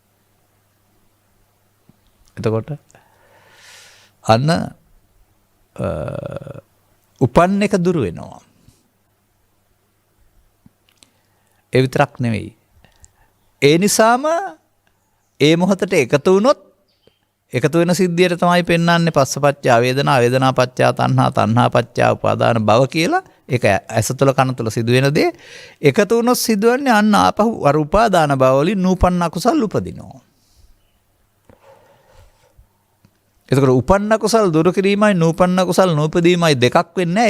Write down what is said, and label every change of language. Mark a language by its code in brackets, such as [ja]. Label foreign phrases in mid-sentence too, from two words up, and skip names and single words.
[si] එතකොට අන්න උපන්න එක දුරු වෙනවා. ඒ විතරක් නෙවෙයි. ඒ නිසාම ඒ මොහොතට එකතු වුණොත් එකතු වෙන සිද්ධියට තමයි පෙන්වන්නේ [pi] පස්සපච්චා වේදනා, වේදනා පච්චා තණ්හා, තණ්හා පච්චා උපාදාන භව [si] කියලා. ඒක ඇස තුළ කන තුළ සිදුවෙන දේ. එකතු වුණොත් සිදුවන්නේ අන්න ආපහු අර [pi] උපාදාන භව [si] වලින් නූපන්න කුසල් උපදිනවා. එතකොට උපන්න කුසල් දුරු කිරීමයි නූපන්න කුසල් නූපදීමයි දෙකක් වෙන්නේ නැහැ.